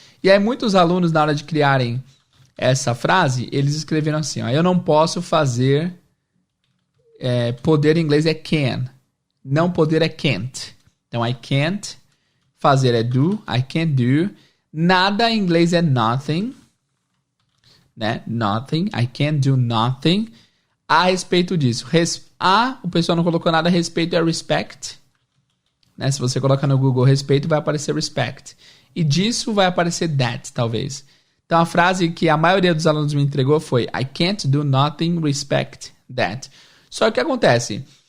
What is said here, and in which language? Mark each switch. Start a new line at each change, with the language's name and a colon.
Portuguese: E aí muitos alunos, na hora de criarem essa frase, eles escreveram assim, ó, eu não posso fazer, poder em inglês é can, não poder é can't. Então,
English: I can't,
Portuguese: fazer é
English: do, I can't do.
Portuguese: Nada em inglês é nothing, né?
English: Nothing, I can't do nothing.
Portuguese: A respeito disso. O pessoal não colocou nada a respeito, é respect. Né? Se você colocar no Google respeito, vai aparecer respect. E disso vai aparecer that, talvez. Então a frase que a maioria dos alunos me entregou foi
English: I can't do nothing, respect that.
Portuguese: Só que o que acontece?